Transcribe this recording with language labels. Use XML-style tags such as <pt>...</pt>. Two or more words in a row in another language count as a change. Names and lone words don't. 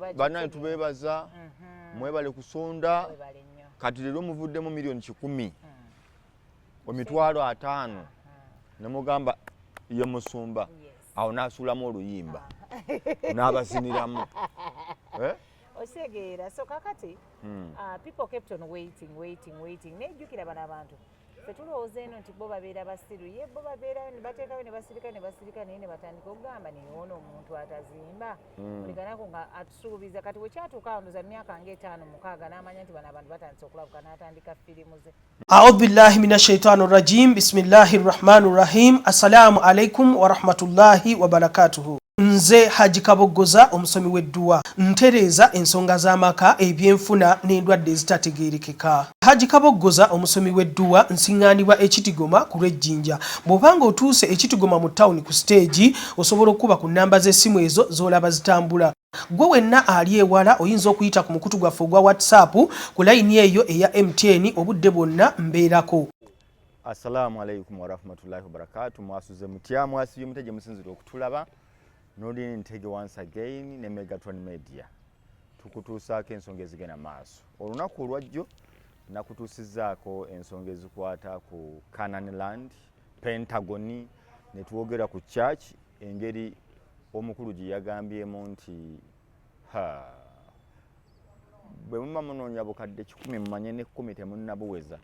<lg>bannange tubeebaza mwebale kusonda kati leero muvuddemu $10,000 $50,000 ne mugamba ye musumba awo n'asuulamu oluyimba n'abaziniramu osegeera so kakati</lg> <en>people kept on waiting</en> <lg>nejjukira bano abantu fetulowooza eno nti bo babeera basiru ye bo babeerayo ne bateekayo ne basirika naye ne batandika okugamba neyoona omuntu atazimba olikanako nga atusuubiza kati wekyatuuka awandoza myaka nga 5-6 n'amanya nti bano abantu batandise okulabuka n'atandika firimu ze.</lg> <ar>أعوذ بالله من الشيطان الرجيم. بسم الله الرحمن الرحيم. السلام عليكم ورحمة الله وبركاته.</ar> <lg>Nze Haji Kaboggoza omusomi w'edduwa ntereeza ensonga z'amaka ebyenfuna n'endwadde ezitategeerekeka. Haji Kaboggoza omusomi w'edduwa nsiŋŋaanibwa Ekitigoma ku Lwejjinja. Bw'obanga otuuse Ekitigoma mu ttawuni ku siteegi osobola okuba ku nnamba z'essimu ezo z'olaba zitambula. Gwe wenna ali ewala oyinza okuyita ku mukutu gwaffe ogwa WhatsApp ku layini eyo eya MTN obudde bwonna mbeerako.</lg> <ar>السلام عليكم ورحمة الله وبركاته.</ar> <lg>Mwasuze mutya mwasibye muteje musinzire okutulaba. Nodini ntege</lg> <en>once again</en> <lg>ne Megatron Media. Tukutuusaako ensonga ezigenda maaso. Olunaku olwajjo nakutuusizzaako ensonga ezikwata ku Canaan Land, Pentagon, ne twogera ku church engeri omukulu gye yagambyemu nti bwe muba munoonya bukadde 10 mumanye ne 10 temunnabuweza.</lg>